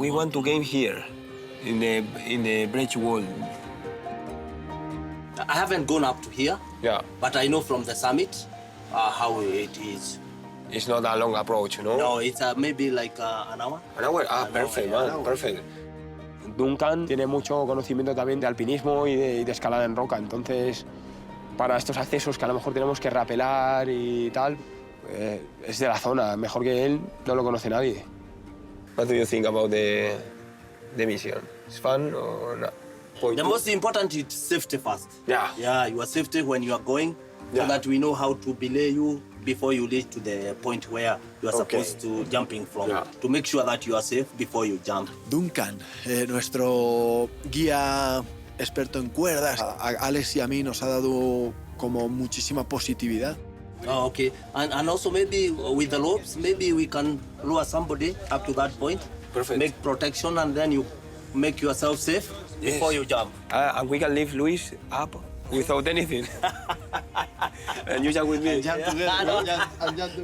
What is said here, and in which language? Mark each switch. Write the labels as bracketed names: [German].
[English] We want to game here, in the bridge wall. I haven't gone up to here, Yeah. but I know from the summit how it is. It's not a long approach, no? No, it's maybe like an hour. An hour? Ah, perfect, man. Perfect. [Spanish] Duncan tiene mucho conocimiento también de alpinismo y de escalada en roca, entonces para estos accesos que a lo mejor tenemos que rapelar y tal, es de la zona, mejor que él no lo conoce nadie. [English] What do you think about the mission? It's fun or not? The most important is safety first. Yeah. Yeah, your safety when you are going, Yeah. so that we know how to belay you before you reach to the point where you are Okay. supposed to jumping from, Yeah. to make sure that you are safe before you jump. [Spanish] Duncan, nuestro guía experto en cuerdas, a Alex y a mí nos ha dado como muchísima positividad. [English] Oh, okay. And also maybe with the ropes, maybe we can lower somebody up to that point. Perfect. Make protection and then you make yourself safe before you jump. And we can leave Luis up without anything. And you jump with me. Jump together, jump together.